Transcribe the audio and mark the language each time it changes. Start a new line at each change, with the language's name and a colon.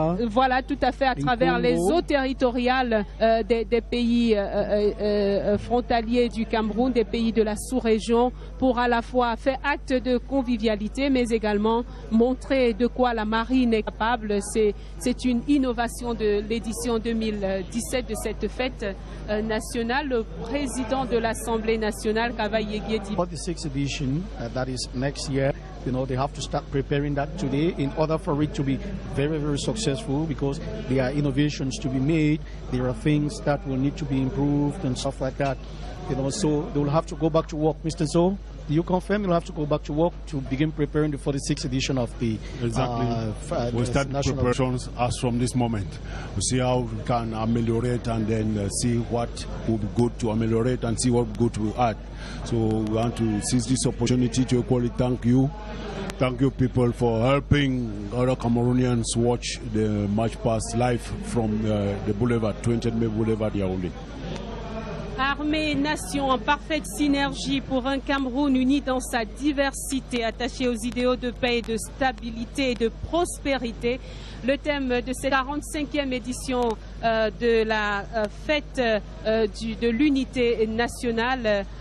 French: voilà, tout à fait, à travers les eaux territoriales des pays frontaliers du Cameroun, des pays de la sous-région, pour à la fois faire acte de convivialité, mais également montrer de quoi la marine est capable. C'est une innovation de l'édition 2017 de cette fête nationale. Le président de l'Assemblée nationale, Kavaye Guedi.
English: 46th edition, that is next year. You know, they have to start preparing that today in order for it to be very, very successful, because there are innovations to be made. There are things that will need to be improved and stuff like that. You know, so they will have to go back to work. Mr. So, do you confirm you'll have to go back to work to begin preparing the 46th edition of the we start preparations as from this moment. We see how we can ameliorate and then see what will be good to ameliorate and see what good to add. So we want to seize this opportunity to equally thank you. Thank you, people, for helping other Cameroonians watch the March Past live from the Boulevard, 20 Mai Boulevard, Yaoundé.
French: Armée et nation en parfaite synergie pour un Cameroun uni dans sa diversité, attaché aux idéaux de paix et de stabilité et de prospérité. Le thème de cette 45e édition de la fête de l'unité nationale.